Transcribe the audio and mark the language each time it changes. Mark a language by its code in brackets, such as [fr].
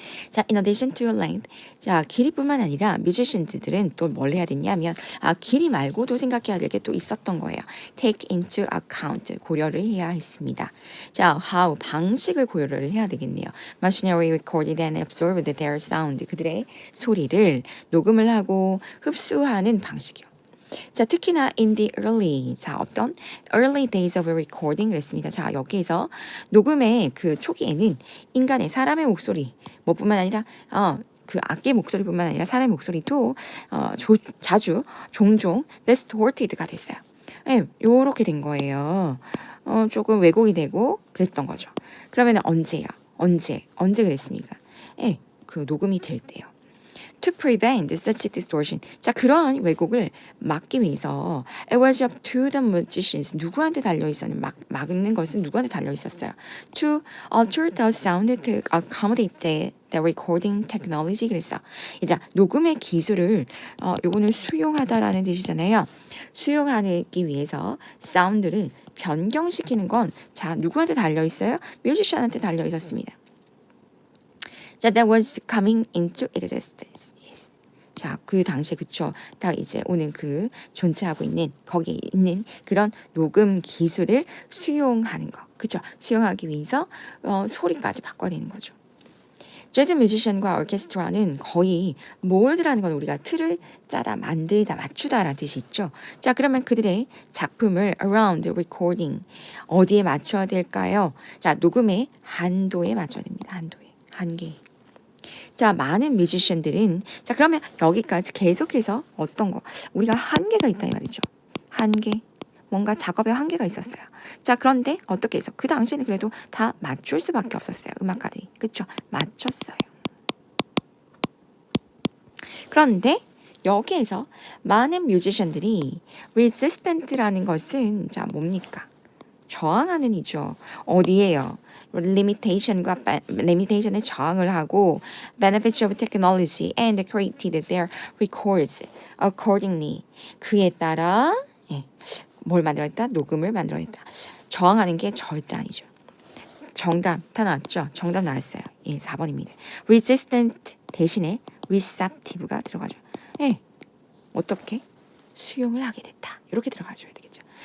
[ko] 자, [en] in addition to length, [ko] 자 길이뿐만 아니라 뮤지션들은 또 뭘 해야 되냐면 길이 말고도 생각해야 될 게 또 있었던 거예요. [en] Take into account [ko] 고려를 해야 했습니다. 자, how 방식을 고려를 해야 되겠네요. [en] Machinery recorded and absorbed their sound [ko] 그들의 소리를 녹음을 하고 흡수하는 방식이요. [en] 자, [ko] 특히나 [en] in the early 자 어떤 early days of recording [ko] 그랬습니다. 자, 여기에서 녹음의 그 초기에는 인간의 사람의 목소리 뭐뿐만 아니라 그 악기의 목소리뿐만 아니라 사람의 목소리도 자주 종종 distorted가 됐어요. 요렇게 된 거예요. 조금 왜곡이 되고 그랬던 거죠. 그러면 언제야? 언제 그랬습니까? 그 녹음이 될 때요. [en] To prevent such distortion. 자, [ko] 그러한 왜곡을 막기 위해서 [en] it was up to the musicians. [ko] 누구한테 달려 있었는 막는 것은 누구한테 달려 있었어요. [en] To alter the sound to accommodate the recording technology. [ko] 그랬어. 얘들아, 녹음의 기술을 요거는 수용하다라는 뜻이잖아요. 수용하기 위해서 사운드를 변경시키는 건 자, 누구한테 달려 있어요? 뮤지션한테 달려 있었습니다. [en] 자, that was coming into existence. [ko] Yes. 자, 그 당시에 그쵸. 딱 이제 오는 존재하고 있는 거기에 있는 그런 녹음 기술을 수용하는 거. 그죠? 수용하기 위해서 소리까지 바꿔야 되는 거죠. 재즈 뮤지션과 오케스트라는 거의 몰드라는 건 우리가 틀을 짜다, 만들다, 맞추다라는 뜻이 있죠. 자, 그러면 그들의 작품을 [en] around recording [ko] 어디에 맞춰야 될까요? 자, 녹음의 한도에 맞춰야 됩니다. 한도에. 한계. 자, 많은 뮤지션들은 자, 그러면 여기까지 계속해서 어떤 거 우리가 한계가 있다 이 말이죠. 한계. 뭔가 작업에 한계가 있었어요. 자, 그런데 어떻게 해서 그 당시에는 그래도 다 맞출 수밖에 없었어요. 음악가들이. 그쵸? 맞췄어요. 그런데 여기에서 많은 뮤지션들이 resistant라는 것은 자, 뭡니까? 저항하는 이죠. 어디에요? [en] limitation에 [ko] 저항을 하고 [en] benefits of technology and created their records accordingly. [ko] 그에 따라 뭘 만들어냈다? 녹음을 만들어냈다. 저항하는 게 절대 아니죠. 정답 다 나왔죠? 정답 나왔어요. 예, 4번입니다. resistant 대신에 receptive가 들어가죠. 예, 어떻게? 수용을 하게 됐다. 이렇게 들어가줘야 되겠죠.